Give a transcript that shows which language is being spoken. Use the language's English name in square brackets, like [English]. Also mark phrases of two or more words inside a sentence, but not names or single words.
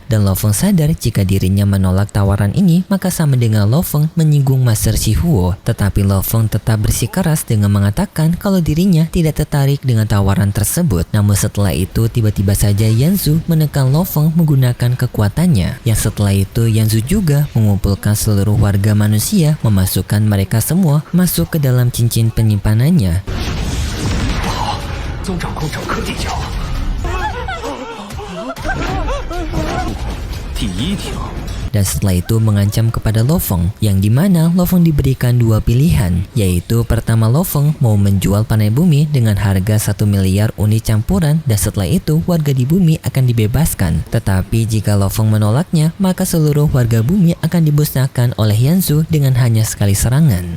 [Indonesian] Dan Lo Feng sadar jika dirinya menolak tawaran ini maka sama dengan Lo Feng menyinggung Master Shihuo, tetapi Lo Feng tetap bersikeras dengan mengatakan kalau dirinya tidak tertarik dengan tawaran tersebut. Namun setelah itu tiba-tiba saja Yanzu menekan Lo Feng menggunakan kekuatannya, yang setelah itu Yanzu juga mengumpulkan seluruh warga manusia, memasukkan mereka semua masuk ke dalam cincin penyimpanannya. [Chinese] 不好，宗掌控整颗地球。第一条。 [Indonesian] Dan setelah itu mengancam kepada Lo Feng, yang dimana Lo Feng diberikan dua pilihan, yaitu pertama Lo Feng mau menjual planet bumi dengan harga 1 miliar unit campuran, dan setelah itu warga di bumi akan dibebaskan. Tetapi jika Lo Feng menolaknya, maka seluruh warga bumi akan dimusnahkan oleh Yanzu dengan hanya sekali serangan.